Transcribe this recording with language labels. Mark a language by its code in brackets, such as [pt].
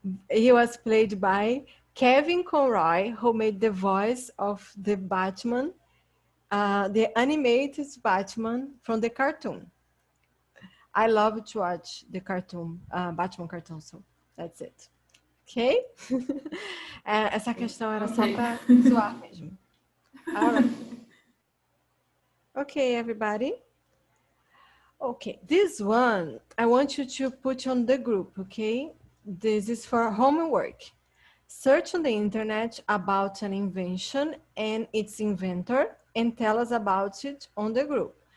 [en] He was played by Kevin Conroy, who made the voice of the Batman, the animated Batman from the cartoon. I love to watch the cartoon, Batman cartoon, so that's it. Ok? [pt] Essa questão era só para zoar mesmo. [en] All right. Okay, everybody. Okay, this one I want you to put on the group, okay? This is for homework. Search on the internet about an invention and its inventor and tell us about it on the group.